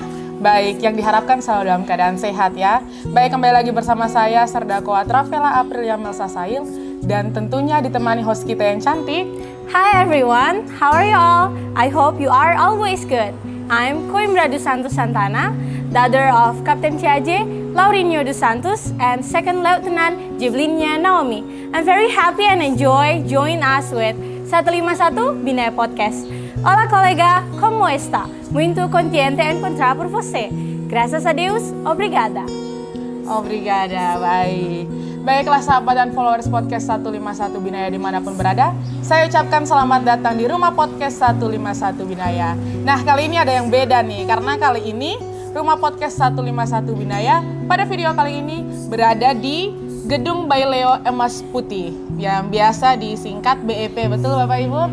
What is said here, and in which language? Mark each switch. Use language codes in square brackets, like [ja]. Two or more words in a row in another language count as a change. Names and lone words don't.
[id] Baik, yang diharapkan selalu dalam keadaan sehat ya. Baik, kembali lagi bersama saya Serdakoa Travela Aprilia Melsa Sail, dan tentunya ditemani host kita yang cantik. [en] Hi everyone, how are you all? I hope you are always good. I'm Coimbra dos Santos Santana, daughter of Captain Tiaje, Laurinho dos Santos, and Second Lieutenant Jivlinia Naomi. I'm very happy and enjoy join us with 151 Binaya Podcast. [pt] Olá, colega, como está? Muito contente em encontrar por você. Graças a Deus, obrigada. Obrigada, [id] baik. Baiklah sahabat dan followers podcast 151 Binaya dimanapun berada, saya ucapkan selamat datang di rumah podcast 151 Binaya. Nah, kali ini ada yang beda nih, karena kali ini rumah podcast 151 Binaya pada video kali ini berada di Gedung Baileo Emas Putih yang biasa disingkat BEP, betul Bapak Ibu?